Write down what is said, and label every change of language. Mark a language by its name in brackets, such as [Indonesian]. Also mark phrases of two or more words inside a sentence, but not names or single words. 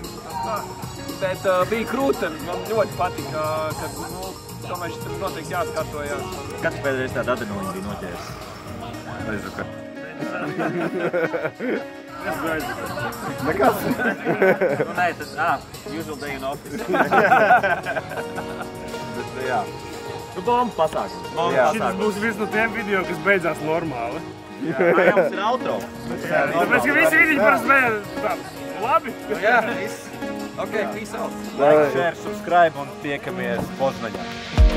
[Latvian] Bet bija krūta, man ļoti patika, kad, tomēr šis noteikti jāatkārtojās. Kad tu pēdējais tāda adrenalīna bija noķēris? Nezinu, ka. Nekas? Nē, tas, [English] usual day in office. [Latvian] Bet, jā. Bomba pasākums. Šitas būs viens no tiem video, kas beidzās normāli. Jā, jums ir outro. Tāpēc, ka visi video parasti beidzās labi. Jā, viss. [English] Ok, peace out. Like, share, subscribe [Latvian] un tiekamies Poznaņā.